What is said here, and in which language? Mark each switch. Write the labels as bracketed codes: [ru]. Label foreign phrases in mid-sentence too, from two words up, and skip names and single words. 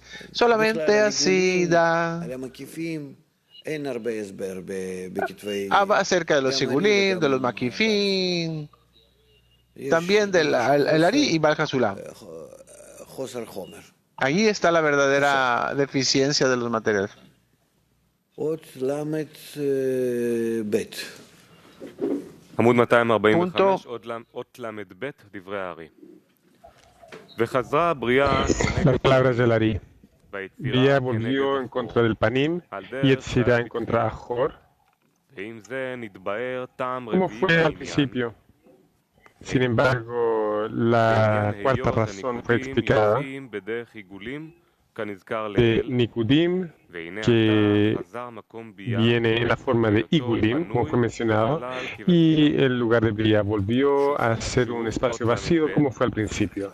[es] Solamente así da acerca de los Sigulim, de los Makifim, también del el Ari y Baal Hasulam. Ahí está la verdadera deficiencia de los materiales. [he] עמוד 245, אות ל"ב, דברי הארי. וחזרה הבריאה, [es] Las palabras del Ari. Briá volvió en contra del Panim y Yetzirá en contra de Ahor, como fue al principio. Sin embargo, la cuarta razón fue explicada de Nikudim, que viene en la forma de Igulim, como fue mencionado, y el lugar de Briá volvió a ser un espacio vacío, como fue al principio.